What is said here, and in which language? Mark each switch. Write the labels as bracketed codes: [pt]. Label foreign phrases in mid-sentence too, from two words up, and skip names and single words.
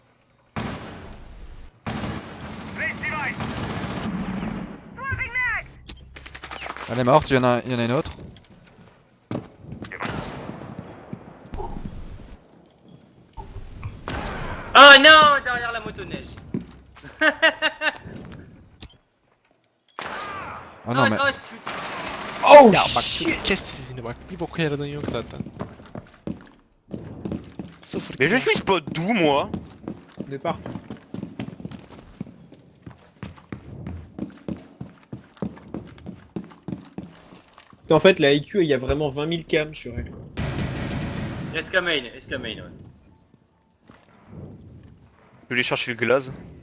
[fr] Elle est morte, il y en a une autre. Ah non, derrière la motoneige. Ah non mais... shoot. Oh [tr] Ya bak shit. kes sesini bak. Bir boku yaradığın yok zaten. Sıfır. [fr] Mais je suis spot d'où moi? De partout. En fait, la IQ, il y a vraiment 20 000 cams sur elle. SK main, ouais. Je vais aller chercher le glaze.